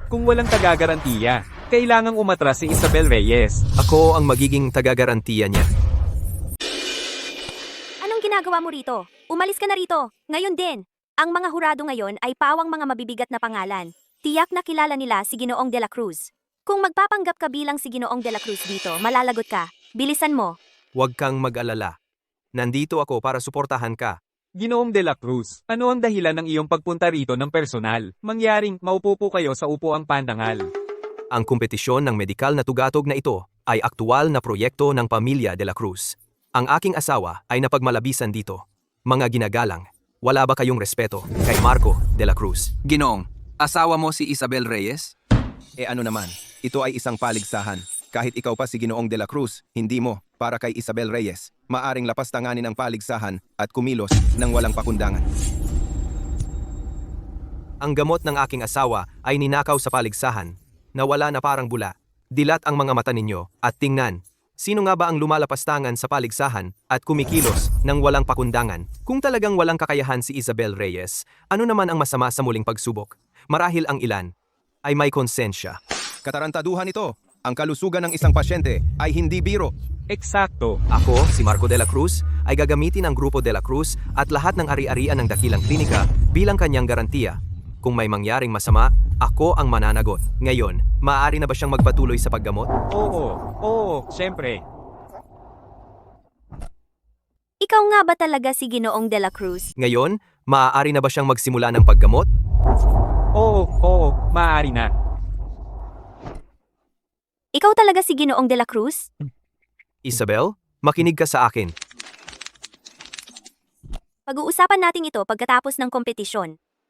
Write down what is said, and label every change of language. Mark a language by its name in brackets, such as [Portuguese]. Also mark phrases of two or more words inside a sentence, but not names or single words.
[Filipino] Kung walang taga-garantiya, kailangang umatras si Isabel Reyes. Ako ang magiging taga-garantiya niya. Anong ginagawa mo rito? Umalis ka na rito. Ngayon din. Ang mga hurado ngayon ay pawang mga mabibigat na pangalan. Tiyak na kilala nila si Ginoong de la Cruz. Kung magpapanggap ka bilang si Ginoong de la Cruz dito, malalagot ka. Bilisan mo. Huwag kang mag-alala. Nandito ako para suportahan ka. Ginoong de la Cruz, ano ang dahilan ng iyong pagpunta rito ng personal? Mangyaring maupo po kayo sa upuang pandangal. Ang kompetisyon ng medikal na tugatog na ito ay aktual na proyekto ng pamilya de la Cruz. Ang aking asawa ay napagmalabisan dito. Mga ginagalang, wala ba kayong respeto kay Marco de la Cruz? Ginoong, asawa mo si Isabel Reyes? Ano naman, ito ay isang paligsahan. Kahit ikaw pa si Ginoong de la Cruz, hindi mo, para kay Isabel Reyes, maaring lapastanganin ang paligsahan at kumilos ng walang pakundangan. Ang gamot ng aking asawa ay ninakaw sa paligsahan. Nawala na parang bula. Dilat ang mga mata ninyo at tingnan. Sino nga ba ang lumalapastangan sa paligsahan at kumikilos ng walang pakundangan? Kung talagang walang kakayahan si Isabel Reyes, ano naman ang masama sa muling pagsubok? Marahil ang ilan ay may konsensya. Katarantaduhan ito. Ang kalusugan ng isang pasyente ay hindi biro. Eksakto. Ako, si Marco de la Cruz, ay gagamitin ang Grupo de la Cruz at lahat ng ari-arian ng dakilang klinika bilang kanyang garantiya. Kung may mangyaring masama, ako ang mananagot. Ngayon, maaari na ba siyang magpatuloy sa paggamot? Oo, syempre. Ikaw nga ba talaga si Ginoong de la Cruz? Ngayon, maaari na ba siyang magsimula ng paggamot? Oo, maaari na. Ikaw talaga si Ginoong de la Cruz? Isabel, makinig ka sa akin. Pag-uusapan natin ito pagkatapos ng kompetisyon.